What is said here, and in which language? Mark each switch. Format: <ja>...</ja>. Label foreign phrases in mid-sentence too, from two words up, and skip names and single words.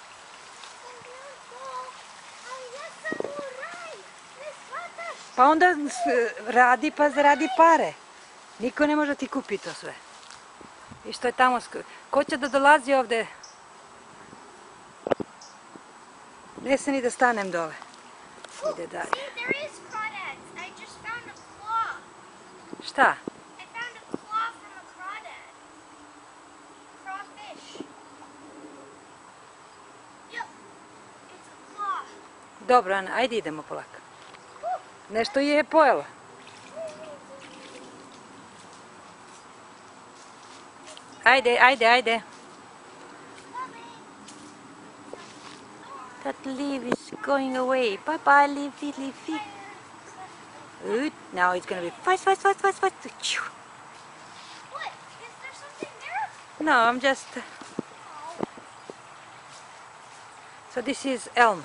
<bs>Ali ja sam u raj, ne shvataš? Pa onda radi pa zaradi pare. Niko ne može ti kupi to sve. I što je tamo, ko će da dolazi ovdje? Ne se ni da stanem dole. Ide dalje.</bs> <en>See, there is crawdads. I just found a claw.</en> <bs>Šta?</bs> <en>I found a claw from a crawdad. Crawfish. Yep, it's a claw.</en> <bs>Dobro, Ana, ajde idemo polako. Nešto je pojela. Ajde, ajde, ajde.</bs> <en>That leaf is going away. Bye bye, leafy, leafy. Good. Now it's gonna be fast, fast, fast, fast, fast. What? Is there something there? No, I'm just. So this is elm.</en>